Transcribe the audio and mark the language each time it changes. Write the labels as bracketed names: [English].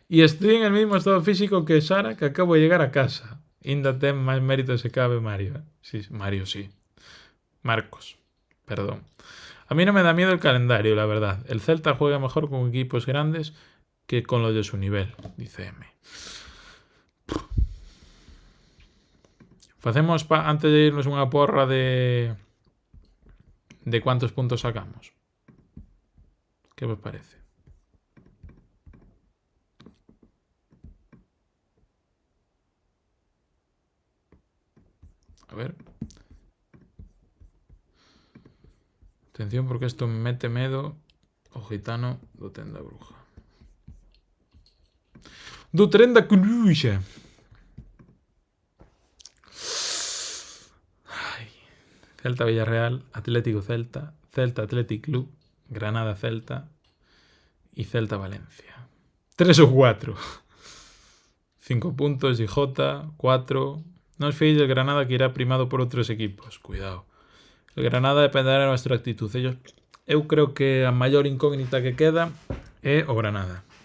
[Spanish] E estoy en el mismo estado físico que Sara, que acabo de llegar a casa. [Galician] Ainda ten máis mérito se cabe Mario. [Spanish] Sí, Mario sí. Marcos, perdón. A mí no me da miedo el calendario, la verdad. El Celta juega mejor con equipos grandes que con los de su nivel, dice M. [Galician] Facemos, antes de irnos, unha porra de cuántos puntos sacamos. ¿Qué vos parece? A ver. [Spanish] Atención porque esto me mete [Galician] medo o gitano do [Spanish] Tenda Bruja. [Galician] Do tren da Coruxa. [Spanish] Celta Villarreal, Atlético Celta, Celta Athletic Club, Granada Celta y Celta Valencia. 3 o 4. 5 puntos, J, 4. No os fiéis del Granada que irá primado por otros equipos. Cuidado. El Granada dependerá de nuestra actitud. [Galician] Eu creo que a maior incógnita que queda é o Granada.